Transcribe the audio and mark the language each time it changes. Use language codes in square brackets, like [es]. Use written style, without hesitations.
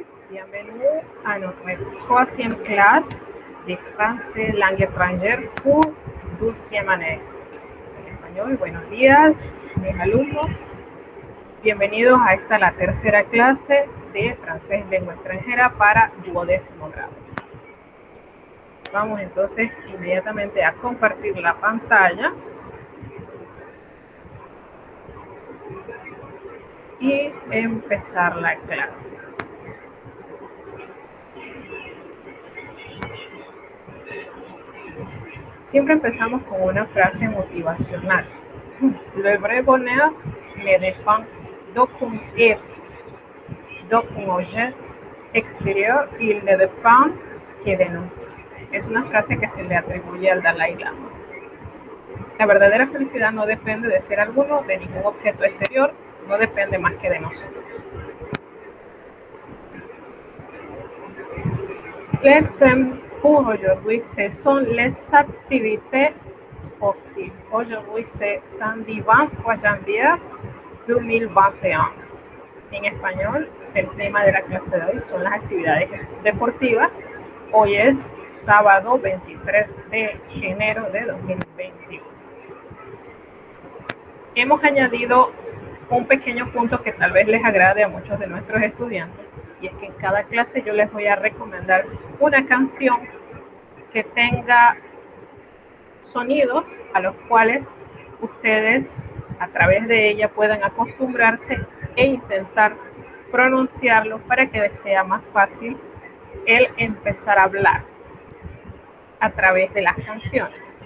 [fr] Bienvenue à notre troisième classe de français langue étrangère pour 12e année. [es] En español, buenos días, mis alumnos. Bienvenidos a esta, la tercera clase de francés lengua extranjera para 12º grado. Vamos entonces inmediatamente a compartir la pantalla. Y empezar la clase. Siempre empezamos con una frase motivacional. [fr] Le vrai bonheur ne dépend d'aucun être, d'aucun objet exterior, il ne dépend que de nous. [es] Es una frase que se le atribuye al Dalai Lama. La verdadera felicidad no depende de ser alguno, de ningún objeto exterior, no depende más que de nosotros. [fr] Les thèmes pour aujourd'hui, ce sont les activités sportives. Aujourd'hui, c'est samedi 23 janvier 2021. [es] En español, el tema de la clase de hoy son las actividades deportivas. Hoy es sábado 23 de enero de 2021. Hemos añadido un pequeño punto que tal vez les agrade a muchos de nuestros estudiantes, y es que en cada clase yo les voy a recomendar una canción que tenga sonidos a los cuales ustedes a través de ella puedan acostumbrarse e intentar pronunciarlo para que les sea más fácil el empezar a hablar a través de las canciones.